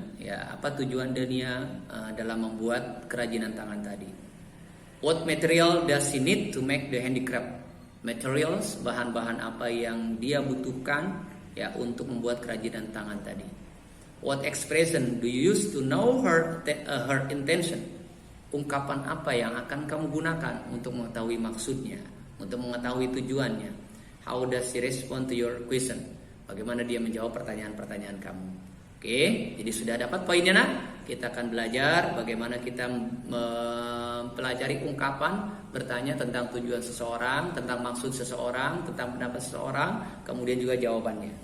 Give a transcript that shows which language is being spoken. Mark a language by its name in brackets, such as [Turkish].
[Indonesian] Ya, apa tujuan Dania dalam membuat kerajinan tangan tadi? [English] What material does she need to make the handicraft? Materials, [Indonesian] bahan-bahan apa yang dia butuhkan ya untuk membuat kerajinan tangan tadi? [English] What expression do you use to know her intention? [Indonesian] Ungkapan apa yang akan kamu gunakan untuk mengetahui maksudnya, untuk mengetahui tujuannya? [English] How does she respond to your question? [Indonesian] Bagaimana dia menjawab pertanyaan-pertanyaan kamu? Oke, jadi sudah dapat poinnya nak? Kita akan belajar bagaimana kita mempelajari ungkapan, bertanya tentang tujuan seseorang, tentang maksud seseorang, tentang pendapat seseorang, kemudian juga jawabannya.